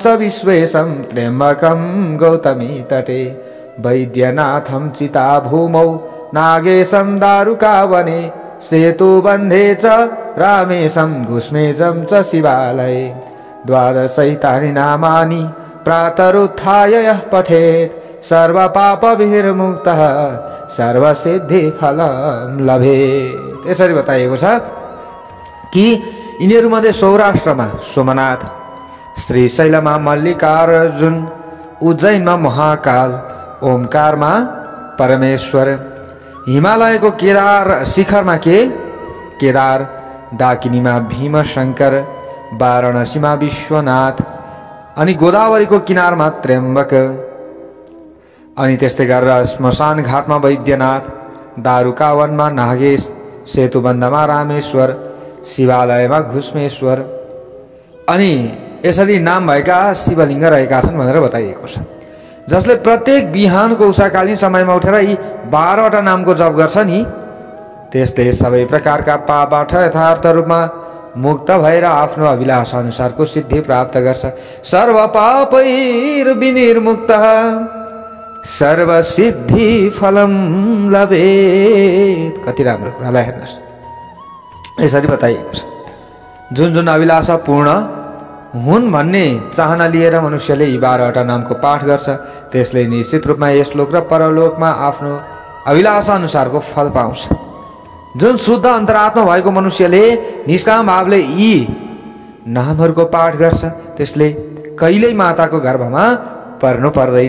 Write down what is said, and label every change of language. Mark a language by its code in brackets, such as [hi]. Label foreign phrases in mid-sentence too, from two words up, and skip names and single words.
[sa] विश्वेशं त्र्यम्बकं गौतमी तटे वैद्यनाथं चिताभूमौ नागेशं दारुकावने सेतुबन्धे च रामेशं घुष्मेजं च शिवालये द्वादशैतानि नामानि प्रातरुत्थाय यः पठेत् सर्वपापभिर्मुक्तः सर्वसिद्धिफलं लभेत्। [ne] यसरी बताइएको छ कि यिनीहरूमध्ये सौराष्ट्रमा सोमनाथ, श्रीशैलमा मल्लिकार्जुन, उज्जैनमा महाकाल, ओमकारमा परमेश्वर, हिमालयको केदार शिखरमा केदार, डाकिनीमा भीमशङ्कर, वाराणसीमा विश्वनाथ, अनि गोदावरीको किनारमा त्र्यम्बक, अनि त्यस्तै गरेर श्मशान घाटमा वैद्यनाथ, दारुकावनमा नागेश, सेतुबन्धमा रामेश्वर, शिवालयमा घुष्मेश्वर, अनि यसरी नाम भएका शिवलिङ्ग रहेका छन् भनेर बताइएको छ। जसले प्रत्येक बिहानको उषाकालीन समयमा उठेर यी 12वटा नामको जप गर्छ नि, त्यसले सबै प्रकारका पापबाट यथार्थ रूपमा मुक्त भएर आफ्नो अभिलाष अनुसारको सिद्धि प्राप्त गर्छ। [sa] सर्व पापैर्विनिर्मुक्तः सर्वसिद्धि फलं लभेत्। [ne] कति राम्रो कुरालाई हेर्नुहोस्, यसरी बताइएको छ। जुन जुन अभिलाषा पूर्ण हुन् भन्ने चाहना लिएर मनुष्यले यी 12वटा नामको पाठ गर्छ, त्यसले निश्चित रूपमा यस लोक र परलोकमा आफ्नो अभिलाषा अनुसारको फल पाउँछ। जुन शुद्ध अन्तरात्मा भएको मनुष्यले निष्काम भावले यी नामहरूको पाठ गर्छ, त्यसले कहिल्यै माताको गर्भमा पर्नु पर्दैन।